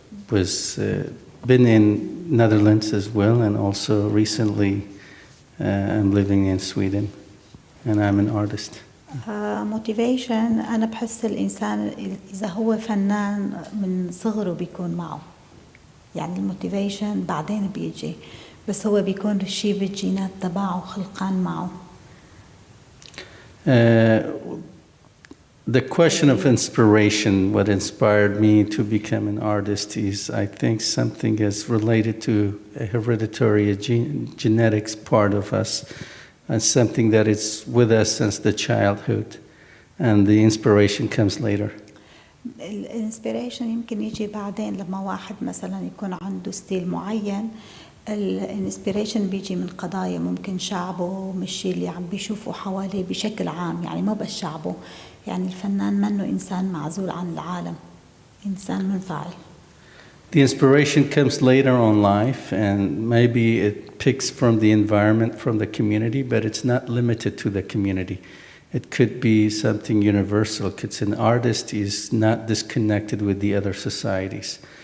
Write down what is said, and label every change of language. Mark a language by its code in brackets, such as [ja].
[en] Was been in Netherlands as well, and also recently I'm living in Sweden, and I'm an artist. [ar] Motivation أنا بحس الإنسان إذا هو فنان من صغره بيكون معه، يعني الموتيفيشن بعدين بيجي، بس هو بيكون الشيء بالجينات تبعه خلقان معه. [en] The question of inspiration, what inspired me to become an artist is, I think, something is related to a hereditary genetics part of us, and something that is with us since the childhood, and the inspiration comes later. [ar] الانسبيريشن يمكن يجي بعدين لما واحد مثلا يكون عنده ستيل معين. الانسبيريشن بيجي من قضايا ممكن شعبه مش الشيء اللي عم بيشوفه حواليه بشكل عام، يعني ما بس شعبه، يعني الفنان منه إنسان معزول عن العالم، إنسان منفعل. [en] The inspiration comes later on life, and maybe it picks from the environment, from the community, but it's not limited to the community. It could be something universal, because an artist is not disconnected with the other societies.